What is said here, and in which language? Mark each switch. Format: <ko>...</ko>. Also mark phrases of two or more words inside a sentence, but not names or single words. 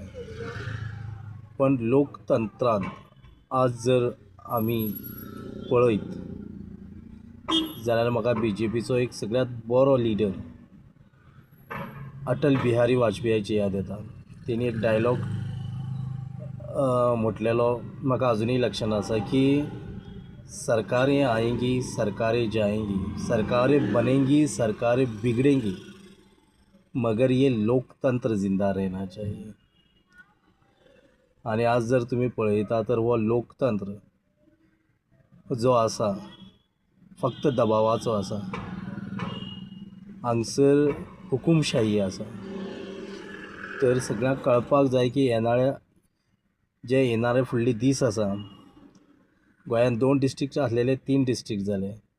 <kok>पण लोकतंत्रान आज जर आमी पळयत जाल्यार म्हाका BJPचो एक सगळ्यांत बरो लिडर अटल बिहारी वाजपेयीची याद येता. तेणी एक डायलॉग म्हटलेलो म्हाका अजुनूय लक्षांत आसा की</kok> <hi>सरकारें आएंगी सरकारें जाएंगी, सरकारें बनेंगी सरकारें बिगड़ेंगी, मगर ये लोकतंत्र जिंदा रहना चाहिए.</hi> <kok>आणि आज जर तुम्ही पळयता तर हो लोकतंत्र जो आसा फक्त दबावाचो आसा. हांगसर हुकुमशाही आसा. तर सगळ्यांक कळपाक जाय की येणारे फुडले दीस आसा, गोंयांत 2 डिस्ट्रिक्ट आसलेले 3 डिस्ट्रिक्ट जाले.</kok>